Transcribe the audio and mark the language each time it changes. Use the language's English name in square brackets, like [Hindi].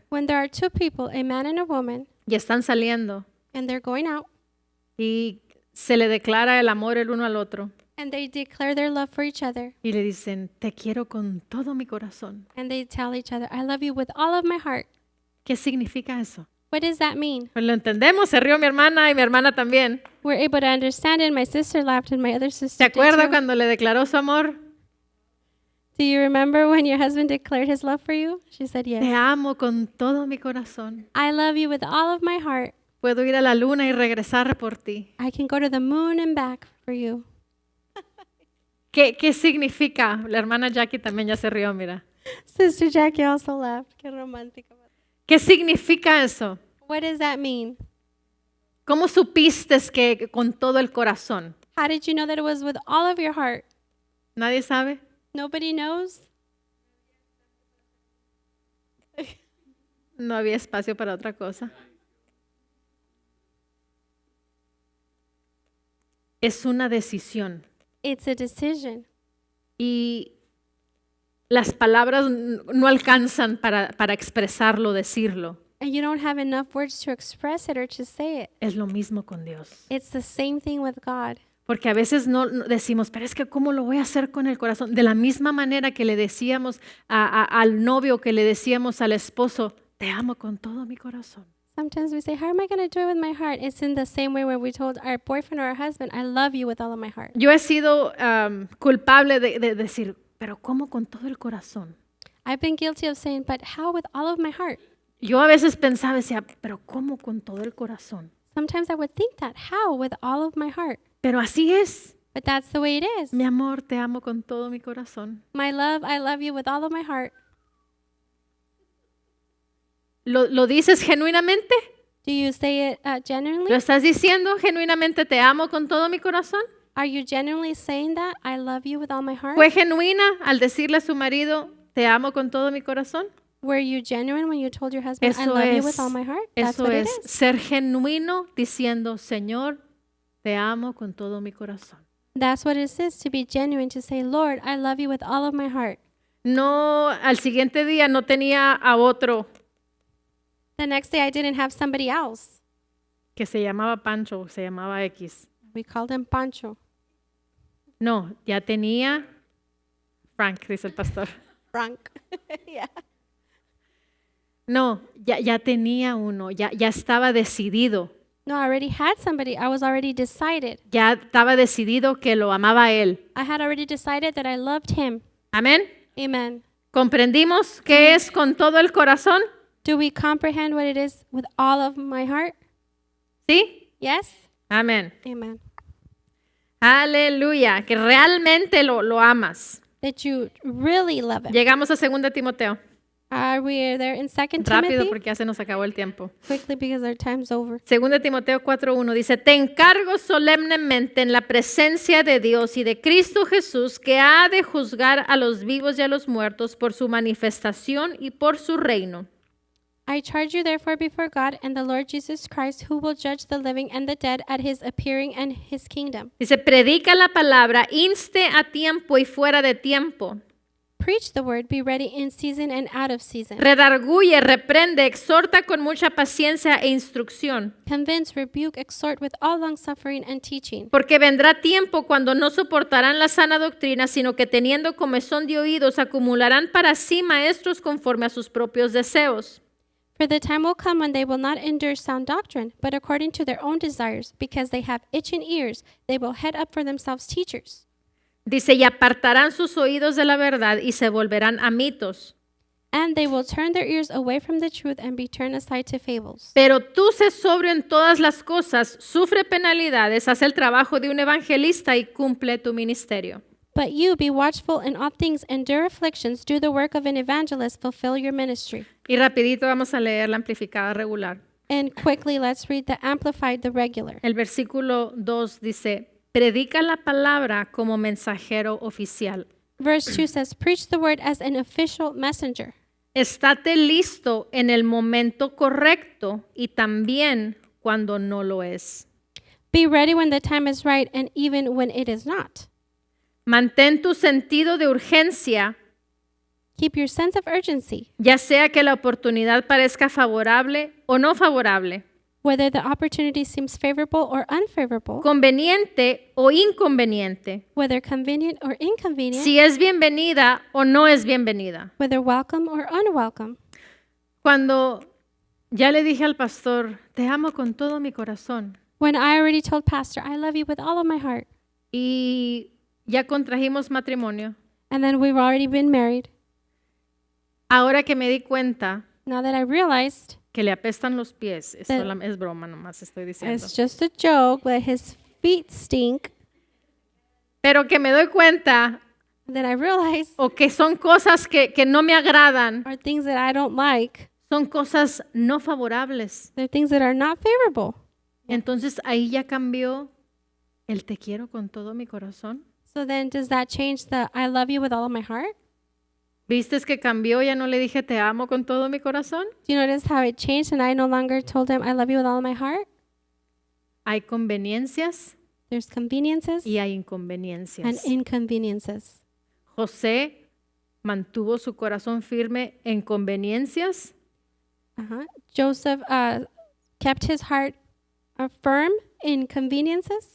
[English] When there are two people, a man and a woman, [Spanish] y están saliendo [English] and they're going out, [Spanish] y se le declara el amor el uno al otro, [English] And they declare their love for each other. [Spanish] y le dicen, te quiero con todo mi corazón. [English] And they tell each other, I love you with all of my heart. [Spanish] ¿Qué significa eso? [English] What does that mean? [Spanish] Pues lo entendemos, se rió mi hermana y mi hermana también. [English] We're able to understand it. My sister laughed and my other [Spanish] ¿Se [English] sister did [Spanish] acuerda [English] too. [Spanish] cuando le declaró su amor? [English] Do you remember when your husband declared his love for you? She said [Spanish] Te [English] yes. [Spanish] amo con todo mi corazón. [English] I love you with all of my heart. [Spanish] Puedo ir a la luna y regresar por ti. [English] I can go to the moon and back for you. [Spanish] ¿Qué significa? La hermana Jackie también ya se rió, mira. [English] Sister Jackie also laughed. [Spanish] Qué romántico. ¿Qué significa eso? [English] What does that mean? [Spanish] ¿Cómo supiste que con todo el corazón? [English] How did you know that it was with all of your heart? [Spanish] ¿Nadie sabe? [English] Nobody knows? [Spanish] No había espacio para otra cosa. Es una decisión. [English] It's a decision. [Spanish] Y las palabras no alcanzan para expresarlo, decirlo. [English] And you don't have enough words to express it or to say it. [Spanish] Es lo mismo con Dios. [English] It's the same thing with God. [Spanish] Porque a veces no decimos, pero es que ¿cómo lo voy a hacer con el corazón? De la misma manera que le decíamos al novio, que le decíamos al esposo, te amo con todo mi corazón. [English] Sometimes we say, how am I going to do it with my heart? It's in the same way when we told our boyfriend or our husband, I love you with all of my heart. [Spanish] Yo he sido culpable de decir, pero ¿cómo con todo el corazón? [English] I've been guilty of saying, but how with all of my heart? [Spanish] Yo a veces pensaba, decía, pero ¿cómo con todo el corazón? [English] Sometimes I would think that, how with all of my heart? [Spanish] Pero así es. [English] But that's the way it is. [Spanish] Mi amor, te amo con todo mi corazón. [English] My love, I love you with all of my heart. [Spanish] ¿Lo dices genuinamente? [English] Do you say it [Spanish] ¿Lo [English] genuinely? [Spanish] estás diciendo genuinamente, te amo con todo mi corazón? [English] Are you genuinely saying that? I love you with all my heart? [Spanish] ¿Fue genuina al decirle a su marido, te amo con todo mi corazón? [English] Were you genuine when you told your husband, I [Spanish] Eso [English] love you [Spanish] es, [English] with all my heart? That's [Spanish] eso [English] what it [Spanish] es [English] is. [Spanish] ser genuino diciendo, Señor, te amo con todo mi corazón. [English] That's what it is to be genuine, to say, Lord, I love you with all of my heart. [Spanish] No, al siguiente día no tenía a otro [English] The next day I didn't have somebody else. [Spanish] que se llamaba Pancho, se llamaba X. [English] We called him Pancho. [Spanish] No, ya tenía Frank, dice el pastor. [English] Frank. Yeah. [Spanish] No, ya tenía uno, ya estaba decidido. [English] No, I already had somebody. I was already decided. [Spanish] Ya estaba decidido que lo amaba a él. [English] I had already decided that I loved him. [Spanish] Amén. [English] Amen. [Spanish] ¿Comprendimos qué es con todo el corazón? [English] Do we comprehend what it is with all of my heart? [Spanish] ¿Sí? [English] Yes? [Spanish] Amén. [English] Amen. [Spanish] Aleluya, que realmente lo amas. [English] That you really love him. [Spanish] Llegamos a 2 Timoteo. [English] Are we there in 2 [Spanish] Rápido [English] Timothy? [Spanish] porque ya se nos acabó el tiempo. [English] Quickly because our time's over. [Spanish] 2 Timoteo 4:1 dice, te encargo solemnemente en la presencia de Dios y de Cristo Jesús, que ha de juzgar a los vivos y a los muertos por su manifestación y por su reino. [English] I charge you therefore before God and the Lord Jesus Christ, who will judge the living and the dead at his appearing and his kingdom. [Spanish] Dice, predica la palabra, inste a tiempo y fuera de tiempo. [English] Preach the word, be ready in season and out of season. [Spanish] Redarguye, reprende, exhorta con mucha paciencia e instrucción. [English] Convince, rebuke, exhort with all longsuffering and teaching. [Spanish] Porque vendrá tiempo cuando no soportarán la sana doctrina, sino que teniendo comezón de oídos, acumularán para sí maestros conforme a sus propios deseos. [English] For the time will come when they will not endure sound doctrine, but according to their own desires, because they have itching ears, they will head up for themselves teachers. [Spanish] Dice, y apartarán sus oídos de la verdad y se volverán a mitos. [English] And they will turn their ears away from the truth and be turned aside to fables. [Spanish] Pero tú sé sobrio en todas las cosas, sufre penalidades, haz el trabajo de un evangelista y cumple tu ministerio. [English] But you be watchful in all things, endure afflictions, do the work of an evangelist, fulfill your ministry. [Spanish] Y rapidito vamos a leer la amplificada regular. [English] And quickly, let's read the Amplified, the regular. [Spanish] El versículo 2 dice, predica la palabra como mensajero oficial. [English] Verse 2 says, preach the word as an official messenger. [Spanish] Estate listo en el momento correcto y también cuando no lo es. [English] Be ready when the time is right and even when it is not. [Spanish] Mantén tu sentido de urgencia, [English] Keep your sense of urgency, [Spanish] ya sea que la oportunidad parezca favorable o no favorable. [English] whether the opportunity seems favorable or unfavorable, [Spanish] conveniente o inconveniente, [English] whether convenient or inconvenient, [Spanish] si es bienvenida o no es bienvenida. [English] whether welcome or unwelcome. [Spanish] Cuando ya le dije al pastor, te amo con todo mi corazón, [English] When I already told Pastor, I love you with all of my heart, [Spanish] y ya contrajimos matrimonio, [English] and then we've already been married, [Spanish] ahora que me di cuenta [English] now that I realized [Spanish] que le apestan los pies, es, Pero- es broma nomás estoy diciendo, [English] it's just a joke, but his feet stink, [Spanish] pero que me doy cuenta [English] then I realized [Spanish] o que son cosas que no me agradan, [English] are things that I don't like. [Spanish] son cosas no favorables. [English] They're things that are not favorable. [Spanish] Entonces ahí ya cambió el te quiero con todo mi corazón. [English] So then does that change the I love you with all of my heart? [Spanish] ¿Viste que cambió? Ya no le dije te amo con todo mi corazón. [English] Do you notice how it changed and I no longer told him I love you with all of my heart? [Spanish] Hay conveniencias [English] There's conveniences [Spanish] y hay [English] and [Spanish] inconveniencias. [English] inconveniences. [Spanish] José mantuvo su corazón firme en conveniencias [English] Joseph kept his heart firm in conveniences